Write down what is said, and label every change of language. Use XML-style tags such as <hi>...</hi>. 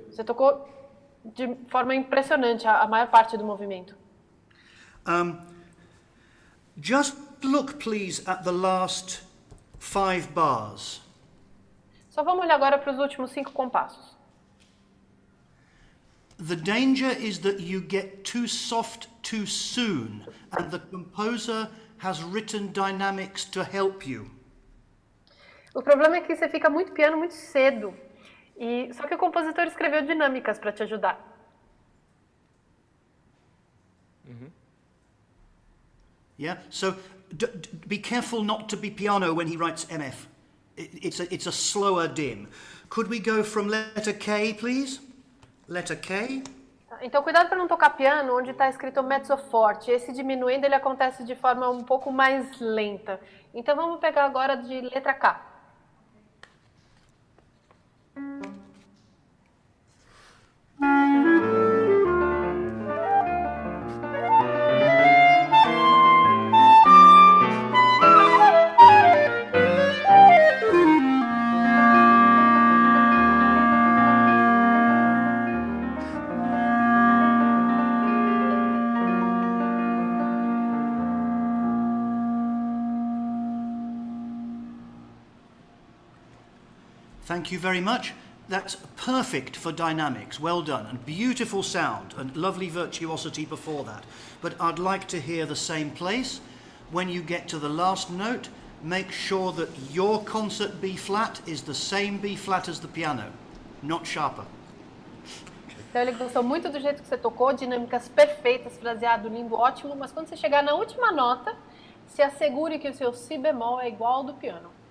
<pt>Você tocou de forma impressionante a maior parte do movimento.</pt> <en>Just look, please, at the last 5 bars.</en> <pt>Só vamos olhar agora para os últimos 5 compassos.</pt> <en>The danger is that you get too soft too soon, and the composer has written dynamics to help you.</en> <pt>O problema é que você fica muito piano muito cedo. Só que o compositor escreveu dinâmicas para te ajudar.</pt> <en>Yeah. So be careful not to be piano when he writes MF. It's a slower dim. Could we go from letter K, please? Letter K.</en> <pt>Então cuidado para não tocar piano onde está escrito mezzo forte. Esse diminuindo ele acontece de forma um pouco mais lenta. Então vamos pegar agora de letra K.</pt> <en>Thank you very much. That's perfect for dynamics. Well done. And beautiful sound and lovely virtuosity before that. But I'd like to hear the same place. When you get to the last note, make sure that your concert B flat is the same B flat as the piano, not sharper.</en> <pt>Então ele gostou muito do jeito que você tocou, dinâmicas perfeitas, fraseado lindo, ótimo, mas quando você chegar na última nota, se assegure que o seu si bemol é igual ao do piano.</pt>